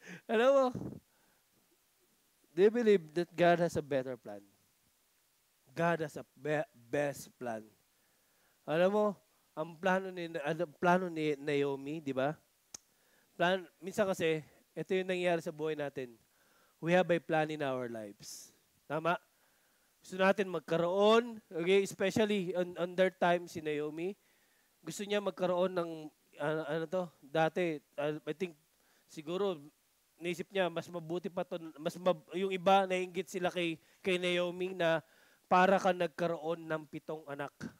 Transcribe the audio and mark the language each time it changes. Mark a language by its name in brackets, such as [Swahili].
[Filipino] Alam mo, [English] do you believe that God has a better plan? God has a best plan. [Filipino] Alam mo, ang plano ni Naomi, di ba? Minsan kasi, ito yung nangyayari sa buhay natin. [English] We have a plan in our lives. [Filipino] Tama? Gusto natin magkaroon, okay, [English] especially on their time, [Filipino] si Naomi, gusto niya magkaroon ng, dati, I think, siguro, naisip niya, mas mabuti pa to, yung iba, nainggit sila kay Naomi na para ka nagkaroon ng 7 anak.